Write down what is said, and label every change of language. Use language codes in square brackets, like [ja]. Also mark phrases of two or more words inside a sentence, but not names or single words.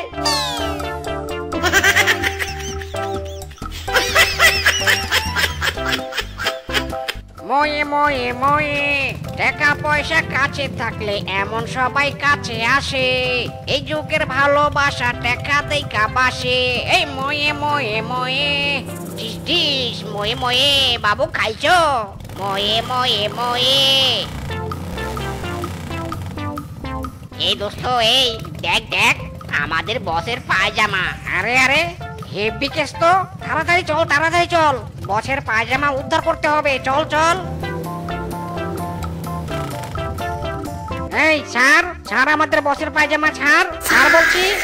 [bn] ময়ে ময়ে ময়ে, টাকা পয়সা কাছে থাকলে এমন সবাই কাছে আসে। এই যুগের ভালোবাসা টাকা দেখা বাসে। এই ময়ে ময়ে ময়ে, ডিস ডিস ময়ে ময়ে, বাবু খাইছো? ময়ে ময়ে ময়ে। এই দোস্ত এই দেখ দেখ, আমাদের বসের পায়জামা। আরে আরে হেভি কেস তো, তাড়াতাড়ি চল তাড়াতাড়ি চল, বসের পায়জামা উদ্ধার করতে হবে। চল চল। এই ছাড় ছাড়, আমাদের বসের পায়জামা ছাড়, ছাড় বলছি।